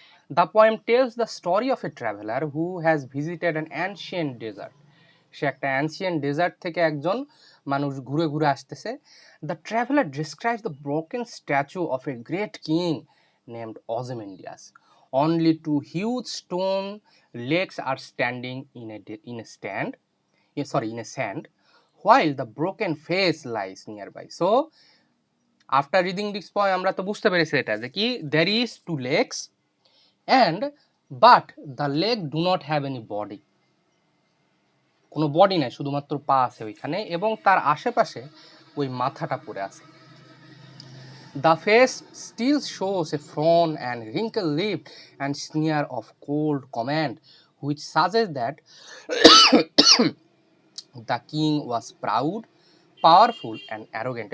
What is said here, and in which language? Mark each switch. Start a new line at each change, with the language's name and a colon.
English: The poem tells the story of a traveller who has visited an ancient desert.
Bangla: সে একটা ancient dessert থেকে একজন মানুষ ঘুরে ঘুরে আসতেছে।
English: The traveller describes the broken statue of a great king named Ozymandias. Only two huge stone legs are standing in a stand, in a sand, while the broken face lies nearby. So after reading this poem
Bangla: আমরা তো বুঝতে পেরেছি এটা যে কি,
English: there is two legs and but the leg do not have any body,
Bangla: কোনো body নাই, শুধুমাত্র পা আছে ওইখানে, এবং তার আশেপাশে ওই মাথাটা পড়ে আছে।
English: The face still shows a frown and wrinkled lip and sneer of cold command, which suggests that the king was proud, powerful and arrogant.